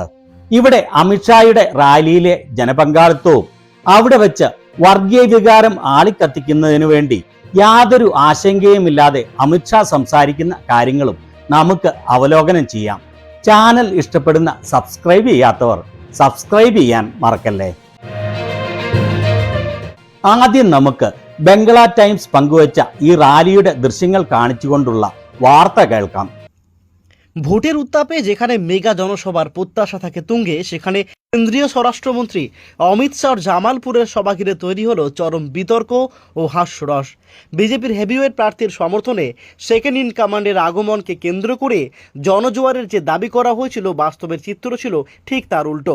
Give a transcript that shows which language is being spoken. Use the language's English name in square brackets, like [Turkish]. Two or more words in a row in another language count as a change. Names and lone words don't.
[Malayalam] ഇവിടെ അമിത്ഷായുടെ റാലിയിലെ ജനപങ്കാളിത്തവും അവിടെ വെച്ച് വർഗീയ വികാരം ആളിക്കത്തിക്കുന്നതിനു വേണ്ടി യാതൊരു ആശങ്കയുമില്ലാതെ അമിത്ഷാ സംസാരിക്കുന്ന കാര്യങ്ങളും നമുക്ക് അവലോകനം ചെയ്യാം. ചാനൽ ഇഷ്ടപ്പെടുന്ന സബ്സ്ക്രൈബ് ചെയ്യാത്തവർ സബ്സ്ക്രൈബ് ചെയ്യാൻ മറക്കല്ലേ. ആദ്യം നമുക്ക് ബംഗ്ലാ ടൈംസ് പങ്കുവച്ച ഈ റാലിയുടെ দৃশ্যങ്ങൾ കാണിച്ചുകൊണ്ടുള്ള വാർത്ത കേൾക്കാം. [Bangla] ভোটের উত্তাপে যেখানে মেগা জনসভার প্রত্যাশা থাকে তুঙ্গে, সেখানে কেন্দ্রীয় স্বরাষ্ট্রমন্ত্রী অমিত শাহর জামালপুরের সভা ঘিরে তৈরি হলো চরম বিতর্ক ও হাস্যরস। বিজেপির হেভিওয়েট প্রার্থীর সমর্থনে সেকেন্ড ইন কমান্ডের আগমনকে কেন্দ্র করে জনজোয়ারের যে দাবি করা হয়েছিল, বাস্তবের চিত্র ছিল ঠিক তার উল্টো।